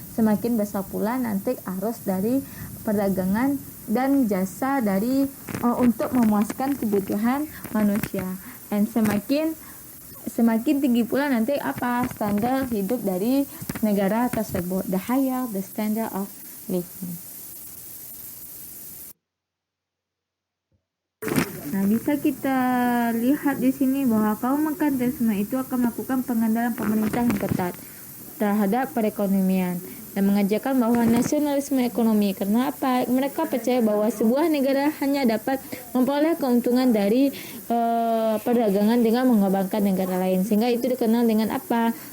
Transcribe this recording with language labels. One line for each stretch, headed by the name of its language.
Indonesian: Semakin besar pula nanti arus dari perdagangan dan jasa dari untuk memuaskan kebutuhan manusia. Dan semakin tinggi pula nanti apa? Standar hidup dari negara tersebut.
English: The higher the standard of living.
Indonesian: Nah, bisa kita lihat di sini bahwa kaum merkantilisme itu akan melakukan pengendalian pemerintah yang ketat terhadap perekonomian dan mengajarkan bahwa nasionalisme ekonomi. Karena apa? Mereka percaya bahwa sebuah negara hanya dapat memperoleh keuntungan dari perdagangan dengan mengorbankan negara lain, sehingga itu dikenal dengan apa?